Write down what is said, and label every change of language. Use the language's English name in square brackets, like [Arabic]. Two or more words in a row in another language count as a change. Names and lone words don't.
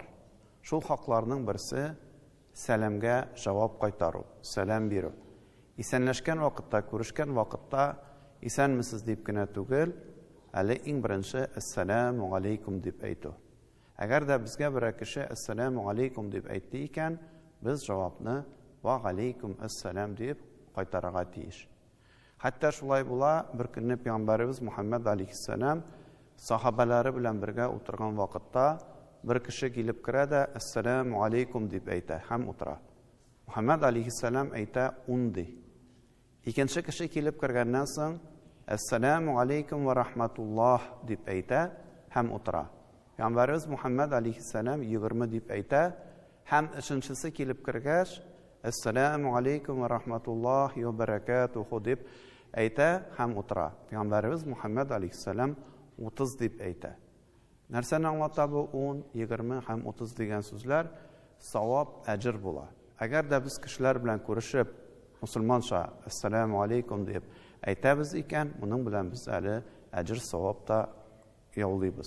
[Tatar] Шул хакларның берсе сәламгә җавап кайтару, сәлам бирү. Исәнләшкән вакытта, күрешкән вакытта исәнмесез дип кенә түгел, әле иң беренче [Arabic] السلام عليكم [Tatar] дип әйтү. Әгәр дә безгә бер кеше [Arabic] السلام عليكم [Tatar] дип әйтте икән, без җавапны [Arabic] وعليكم السلام [Tatar] дип кайтарырга тиеш. Хәтта шулай була, бер көнне пәйгамбәребез Мухаммад алейхиссалам сахабалары белән бергә утырган вакытта бер кеше килеп керә дә [Arabic] السلام عليكم [Tatar] дип әйтә һәм утыра. Мухаммад алейхиссалам әйтә унди. Икенче кеше килеп кергәннән соң [Arabic] السلام عليكم ورحمة الله [Tatar] дип әйтә һәм утыра. Пәйгамбәребез Мухаммад алейхиссалам 20 дип әйтә һәм өченчесе килеп кергәч [Arabic] السلام عليكم ورحمة الله وبركاته [Tatar] дип әйтә һәм утыра. Пәйгамбәрбез Мухаммад алейһиссалам 30 дип әйтә. Нәрсәне аңлата бу 10, 20 һәм 30 дигән сүзләр савап, әҗр була. Әгәр дә без кешеләр белән күрешеп, мусульманча [Arabic] السلام عليكم [Tatar] дип әйтәбез икән, моның белән без әле әҗр савап та яулыйбыз.